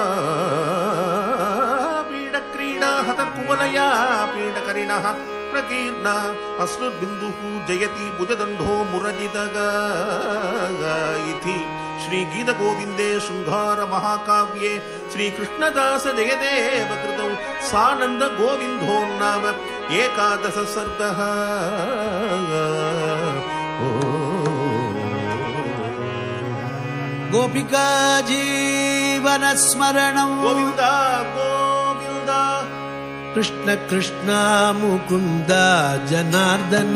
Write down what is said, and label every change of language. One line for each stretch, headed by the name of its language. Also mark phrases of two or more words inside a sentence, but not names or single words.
Sanskrit: ಪೀಡ ಕ್ರೀಡಾ ಹತ ಕುವಲಯಾ ಪೀಡಕರಿಣಃ ಪ್ರಕೀರ್ಣ ಅಶ್ರುಬಿಂದುಃ ಜಯತಿ ಭುಜದಂಡೋ ಮುರಜಿತಗ ಇತಿ ಶ್ರೀ ಗೀತ ಗೋವಿಂದೇ ಶೃಂಗಾರ ಮಹಾಕಾವ್ಯೆ ಶ್ರೀ ಕೃಷ್ಣದಾಸ ಜಯದೇವ ಕೃತೌ ಸಾನಂದ ಗೋವಿಂದೋ ನಾಮ ಏಕಾದಶ ಸರ್ಗಃ. ಗೋಪಿಕಾ ಜೀವನ ಸ್ಮರಣಂ ಗೋವಿಂದ ಗೋವಿಂದ ಕೃಷ್ಣ ಕೃಷ್ಣ ಮುಕುಂದ ಜನಾರ್ದನ